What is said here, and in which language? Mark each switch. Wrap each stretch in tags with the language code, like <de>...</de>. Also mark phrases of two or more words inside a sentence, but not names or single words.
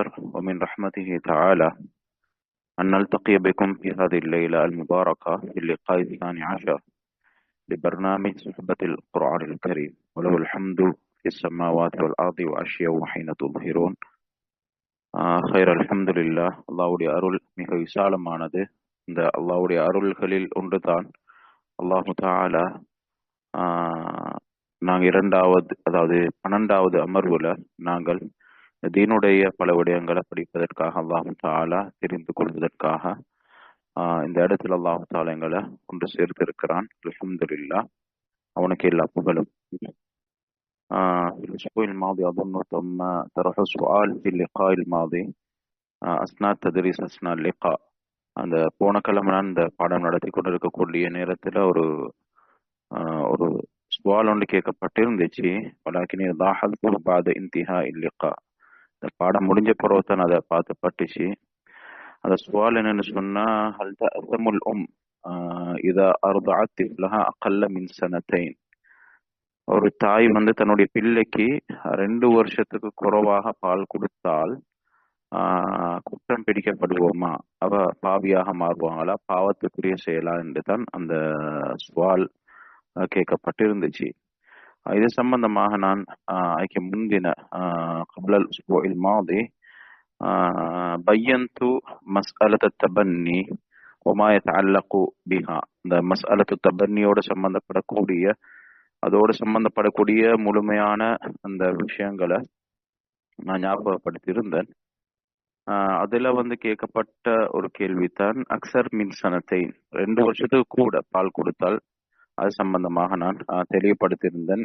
<ar>ومن رحمته تعالى أن نلتقي بكم في هذه الليلة المباركة في اللقاء الثاني عشر لبرنامج صحبة القرآن الكريم، وله الحمد في السماوات والأرض وأشياء وحين تظهرون. خير الحمد لله.</ar> <ta>அல்லாஹ்வுடைய அருள் மிக விசாலமானது. இந்த அல்லாஹ்வுடைய அருள்களில் ஒன்றுதான் அல்லாஹு தஆலா நாங்கள் இரண்டாவது, அதாவது 12வது அமர்வுல நாங்கள் தீனுடைய பல விடயங்களை படிப்பதற்காக அல்லாஹு தஆலா தெரிந்து கொள்வதற்காக இந்த இடத்துல அல்லாஹு தஆலா எங்களை ஒன்று சேர்த்து இருக்கிறான். அல்ஹம்துலில்லாஹ், அவனுக்கு எல்லா புகழும்.</ta> <ar>في الأسبوع الماضي أظن تم طرح سؤال في اللقاء الماضي أثناء تدريس أثناء اللقاء.</ar> <ta>அந்த போன கிழமை நான் இந்த பாடம் நடத்தி கொண்டிருக்கக்கூடிய நேரத்தில் ஒரு சுவால் ஒன்று கேட்கப்பட்டிருந்துச்சு.</ta> <ar>ولكني لاحظت بعد انتهاء ذلك,</ar> <ta>இந்த பாடம் முடிஞ்ச பிறகு தான் அதை பார்த்துப்பட்டுச்சு. அந்த சுவால் என்னன்னு சொன்னா,</ta> <ar>هل تأثم إذا أرضعت طفلها أقل من سنتين.</ar> <ta>ஒரு தாய் தன்னுடைய பிள்ளைக்கு 2 வருஷத்துக்கு குறைவாக பால் கொடுத்தால் குற்றம் பிடிக்கப்படுவோமா, அவ பாவியாக மாறுவாங்களா, பாவத்துக்குரிய செயலா என்று தான் அந்த சுவால் கேட்கப்பட்டிருந்துச்சு. இது சம்பந்தமாக நான் ஐக்கு முந்தின</ta> <ar>قبل الأسبوع الماضي بينت مسألة التبني وما يتعلق بها.</ar> <ta>இந்த</ta> <ar>مسألة التبني</ar> <ta>சம்பந்தப்படக்கூடிய, அதோடு சம்பந்தப்படக்கூடிய முழுமையான அந்த விஷயங்களை நான் ஞாபகப்படுத்தியிருந்தேன். அதுல கேட்கப்பட்ட ஒரு கேள்விதான்</ta> <ar>أكثر من سنتين,</ar> <ta>2 வருஷத்துக்கு கூட பால் கொடுத்தால் அது சம்பந்தமாக நான் தெளிவுபடுத்தியிருந்தேன்.</ta>